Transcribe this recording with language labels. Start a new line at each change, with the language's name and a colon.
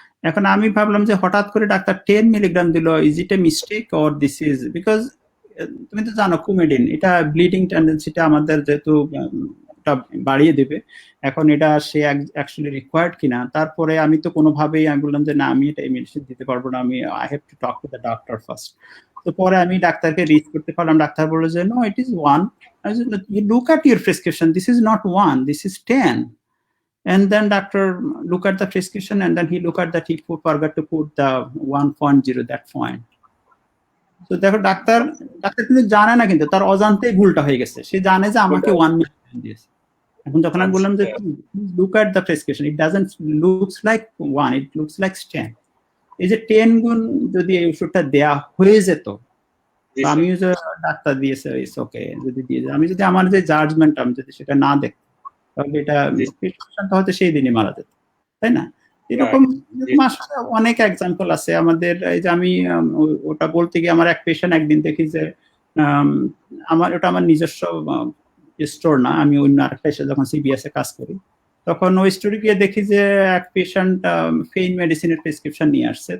Bangla: এখন আমি ভাবলাম যে হঠাৎ করে ডাক্তার 10 মিলিগ্রাম দিল,
English: is it a mistake or this is,
Bangla: because তুমি তো জানো কুমেডিন এটা ব্লিডিং টেন্ডেন্সিটা আমাদের যেহেতু বাড়িয়ে দেবে, এখন এটা সে অ্যাকচুয়ালি রিকোয়ার্ড কিনা। তারপরে আমি তো কোনোভাবেই আমি বললাম যে না, আমি এটা মেডিসিন দিতে পারবো না, আমি
English: I have to talk to the doctor first.
Bangla: তো পরে আমি ডাক্তারকে রিচ করতে পারলাম, ডাক্তার বললো যে
English: No it is 1. I said, you look at your prescription, this is not 1, this is 10. And then doctor look at the prescription and then he look at that he forgot to put the 1.0 that point.
Bangla: So দেখো doctor কিন্তু জানে না, কিন্তু তার অজান্তেই ভুলটা হয়ে গেছে, সে জানে যে আমাকে 1 মিলিগ্রাম দিয়েছে। এখন যখন আমি বললাম যে
English: look at the prescription, it doesn't looks like 1, it looks like 10.
Bangla: এই যে 10 গুণ যদি এই ওষুধটা দেয়া হয়ে যেত, আমিও যে ডাক্তার দিয়েছে
English: it's okay,
Bangla: যদি দিয়ে আমি যদি আমার যে জাজমেন্ট আমি যদি সেটা না দেখতাম, তাহলে এটা পেশেন্টটা হয়তো সেই দিনই মারা যেত, তাই না? এরকম আসলে অনেক এক্সাম্পল আছে আমাদের। এই যে আমি ওটা বলতে গিয়ে আমার এক পেশেন্ট একদিন দেখি যে ওটা আমার নিজস্ব স্টোর না, আমি অন্য আরেকটা এসে যখন সিবিএস এ কাজ করি, তখন ওই স্টোরে গিয়ে দেখি যে এক পেশেন্ট পেইন মেডিসিনের প্রেসক্রিপশন নিয়ে আসছে।